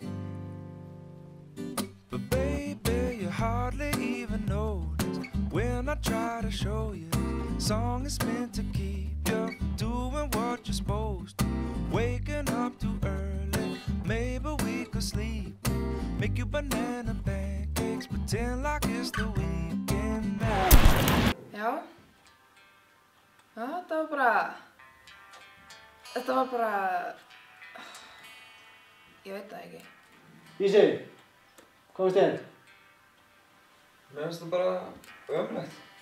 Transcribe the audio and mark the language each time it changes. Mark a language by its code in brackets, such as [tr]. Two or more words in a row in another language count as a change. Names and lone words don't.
[en] But baby, you hardly even notice when I try to show you. Song is meant to keep you from doing what you're supposed to. Waking up too early, maybe we could sleep. Make you banana pancakes, pretend like it's the weekend now. [is] Já. Þetta var bara... Ég veit það ekki. Ísi, hvað finnst þér? Mér finnst það bara ömurlegt.